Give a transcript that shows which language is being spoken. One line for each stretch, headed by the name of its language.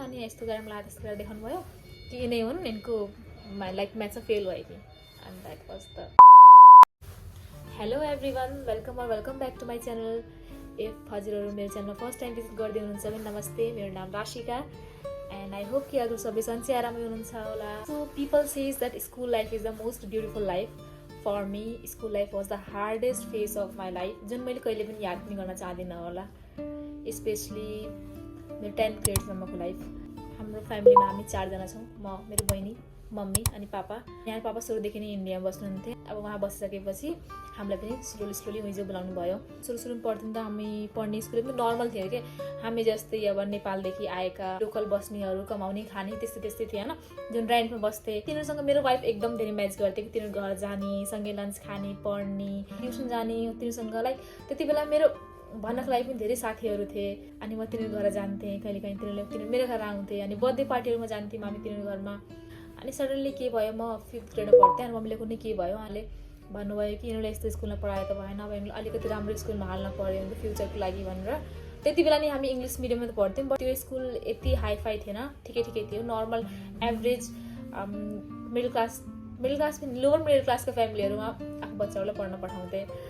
Nepali: अनि यस्तो गरेर मलाई त्यस्तो गरेर देखाउनु भयो कि यिनै हुन्, यिनको लाइक म्याथ चाहिँ फेल भयो कि।
English: And that was the hello everyone, welcome back to my channel.
Nepali: If हजुरहरू मेरो च्यानलमा फर्स्ट टाइम भिजिट गर्दै हुनुहुन्छ भने नमस्ते, मेरो नाम राशिका
English: and I hope
Nepali: कि हजुर सबै सन्चै आरामै हुनुहुन्छ होला।
English: So people says that school life is the most beautiful life. For me school life was the hardest phase of my life,
Nepali: जुन मैले कहिले पनि याद पनि गर्न चाहदिनँ होला। स्पेसली मेरो 10th ग्रेडसम्मको लाइफ। हाम्रो फ्यामिलीमा हामी 4जना छौँ, म, मेरो बहिनी, मम्मी अनि पापा। यहाँ पापा सुरुदेखि नै इन्डियामा बस्नुहुन्थ्यो। अब उहाँ बसिसकेपछि हामीलाई पनि स्लोली हिजो बोलाउनु भयो। सुरुमा पढ्दा हामी पढ्ने स्कुल पनि नर्मल थियो कि हामी जस्तै अब नेपालदेखि आएका लोकल बस्नेहरू, कमाउने खाने त्यस्तै थियो होइन। जुन रेन्टमा बस्थे तिनीहरूसँग मेरो वाइफ एकदम धेरै म्याच गर्थ्यो कि तिनीहरू घर जाने, सँगै लन्च खाने, पढ्ने, ट्युसन जाने। तिनीहरूसँग लाइक त्यति बेला मेरो भन्नको लागि पनि धेरै साथीहरू थिए। अनि म तिनीहरू घर जान्थेँ, कहिलेकाहीँ तिनीहरू मेरो घर आउँथेँ। अनि बर्थडे पार्टीहरूमा जान्थ्यौँ हामी तिनीहरू घरमा। अनि सडनली के भयो, म 5th ग्रेडमा पढ्थेँ। अनि मम्मीले कुनै के भयो, उहाँले भन्नुभयो कि यिनीहरूले यस्तो स्कुलमा पढायो त भएन, अब यिनीहरूले अलिकति राम्रो स्कुलमा हाल्न पऱ्यो भने फ्युचरको लागि भनेर। त्यति बेला नि हामी इङ्ग्लिस मिडियममा त पढ्थ्यौँ, बट त्यो स्कुल यति हाइफाई थिएन, ठिकै थियो, नर्मल एभरेज मिडल क्लास पनि लोवर मिडल क्लासको फ्यामिलीहरूमा आफ्नो बच्चाहरूलाई पढ्न पठाउँथे।